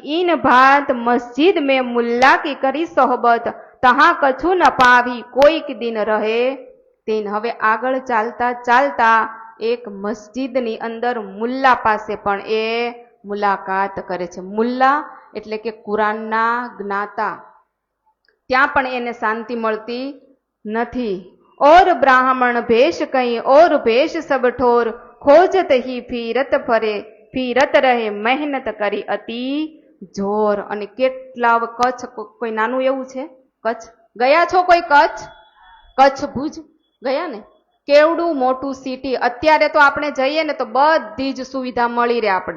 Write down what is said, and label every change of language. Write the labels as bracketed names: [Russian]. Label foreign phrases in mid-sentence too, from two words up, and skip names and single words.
[Hindi] इन भात मस्जिद में मुल्ला की करी सोहबत तहां कछुं न पावी कोईक दिन रहे तेन. [Gujarati] હવે આગળ ચાલતા ચાલતા એક મસ્જિદની અંદર મુલ્લા પાસે પણ એ મુલાકાત કરે છે. મુલ્લા એટલે કે કુરાનના જ્ઞાતા. ત્યાં પણ એને શાંતિ મળતી નથી. [Hindi] और ब्राह्मण भेष कहीं और भेष सब ठोर खोजत ही फीरत रहे मेहनत करी अति जोर. [Gujarati] અને કેટલા કચ્છ, કોઈ નાનું એવું છે કચ્છ? ગયા છો કોઈ કચ્છ ભુજ ગયા ને? કેવડું મોટું સિટી. અત્યારે તો આપણે જઈએ ને તો બધી જ સુવિધા મળી રહે આપણને.